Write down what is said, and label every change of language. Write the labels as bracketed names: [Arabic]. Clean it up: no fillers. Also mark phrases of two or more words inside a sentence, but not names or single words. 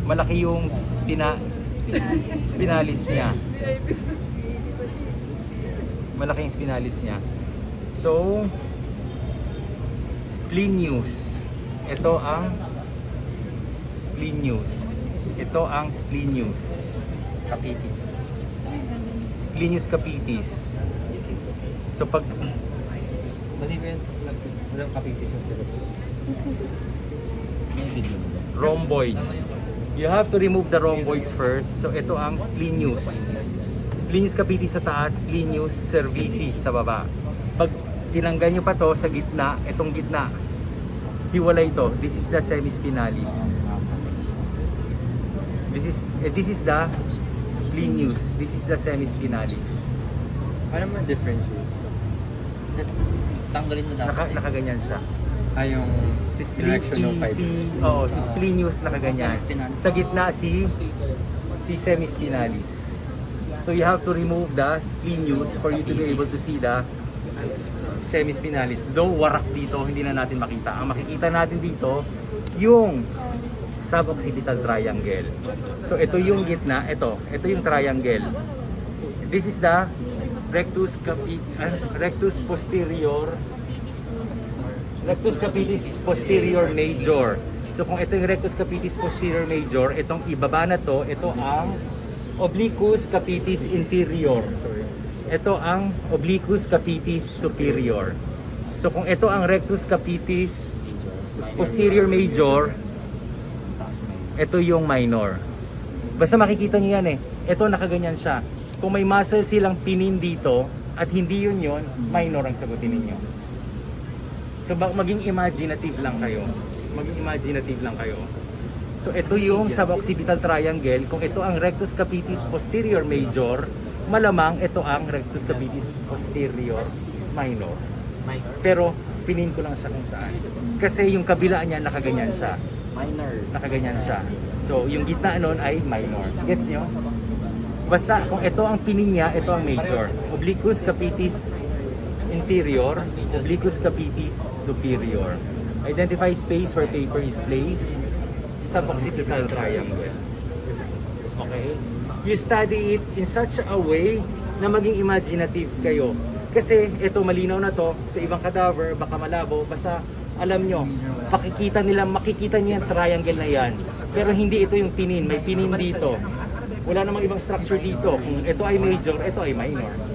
[Filipino] Malaki yung spinalis niya. Malaki yung spinalis niya. So, splenius. Ito ang splenius. Ito ang splenius. Capitis. Splenius capitis. So, pag Mali ko yan sa vlog ko. Walang kapitis yung sila. May video mo ba? rhomboids. [English] You have to remove the rhomboids first. [Filipino] So, ito ang splenius. Splenius capitis sa taas, splenius cervicis sa baba. Pag tinanggal nyo pa to sa gitna, itong gitna, siwala ito. [English] This is the semispinalis. This is the splenius. This is the semispinalis. [Filipino] Ano man differentiate? Tanggalin mo dapat. Nakaganyan siya. Yung Si direction ng fibers. si splenius nakaganyan. Semispinalis. Sa gitna si semispinalis. [English] So you have to remove the splenius for you to be able to see the semispinalis. [Filipino] Though warak dito, hindi na natin makita. Ang makikita natin dito, yung suboccipital triangle. So ito yung gitna, ito yung triangle. [English] This is the rectus posterior, rectus capitis posterior major. [Filipino] So kung ito yung rectus capitis posterior major, itong ibaba na to, ito ang obliquus capitis inferior. Ito ang obliquus capitis superior. So kung ito ang rectus capitis posterior major, ito yung minor. Basta makikita niyo yan eh. Ito nakaganyan siya. Kung may muscle silang pinin dito at hindi yun, minor ang sagutin ninyo. So maging imaginative lang kayo. Maging imaginative lang kayo. So ito yung suboccipital triangle. Kung ito ang rectus capitis posterior major, malamang ito ang rectus capitis posterior minor. Pero pinin ko lang siya kung saan. Kasi yung kabila niya nakaganyan siya. Nakaganyan siya. So yung gitna nun ay minor. Gets nyo? Basta kung ito ang pinin niya, ito ang major. Obliquus capitis inferior, obliquus capitis superior. [English] Identify space where paper is placed. Suboccipital triangle. Okay? You study it in such a way [Filipino] na maging [English] imaginative kayo. [Filipino] Kasi ito malinaw na to sa ibang cadaver, baka malabo, basta alam nyo, makikita niyo yung triangle na yan. Pero hindi ito yung pinin, may pinin dito. Wala namang ibang structure dito. Kung ito ay major, ito ay minor.